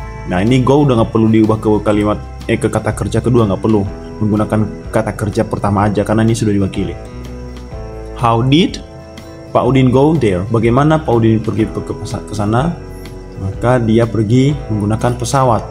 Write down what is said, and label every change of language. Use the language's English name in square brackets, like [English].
[Indonesian] Nah, ini go udah nggak perlu diubah ke kalimat ke kata kerja kedua, nggak perlu menggunakan kata kerja pertama aja karena ini sudah diwakili. [English] How did Pak Udin go there? [Indonesian] Bagaimana Pak Udin pergi ke sana? Maka dia pergi menggunakan pesawat.